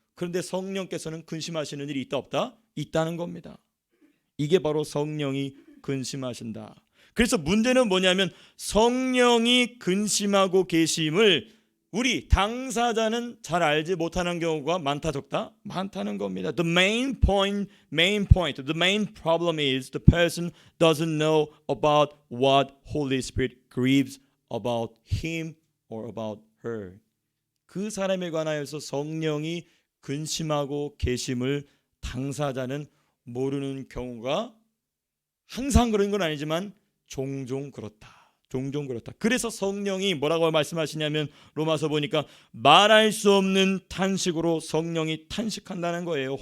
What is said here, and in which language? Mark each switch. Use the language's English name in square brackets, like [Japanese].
[Korean] 그런데 성령께서는 근심하시는 일이 있다 없다? 있다는 겁니다. 이게 바로 성령이 근심하신다. 그래서 문제는 뭐냐면 성령이 근심하고 계심을 우리 당사자는 잘 알지 못하는 경우가 많다 적다? 많다는 겁니다. [English] The main point, the main problem is the person doesn't know about what Holy Spirit grieves about him or about her. [Korean] 그 사람에 관하여서 성령이 근심하고 계심을 당사자는 모르는 경우가 항상 그런 건 아니지만 종종 그렇다. 종종 그렇다. 그래서 성령이 뭐라고 말씀하시냐면 로마서 보니까 말할 수 없는 탄식으로 성령이 탄식한다는 거예요.